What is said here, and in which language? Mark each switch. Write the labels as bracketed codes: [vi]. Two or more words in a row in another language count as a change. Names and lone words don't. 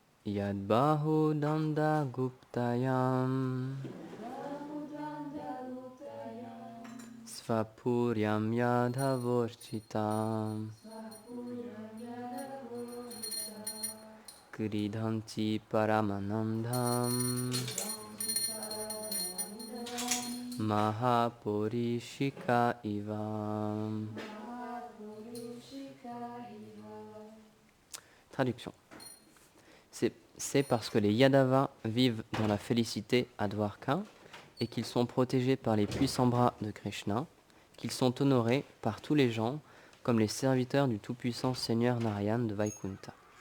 [sa] Yad Bahu Danda Guptayam Svapuryam Yadhavorchitam Gridhanti Paramanandham Mahapurishika Ivam. [fr] Traduction. C'est parce que les Yadavas vivent dans la félicité à Dwarka et qu'ils sont protégés par les puissants bras de Krishna, qu'ils sont honorés par tous les gens comme les serviteurs du tout-puissant Seigneur Narayan de Vaikunta.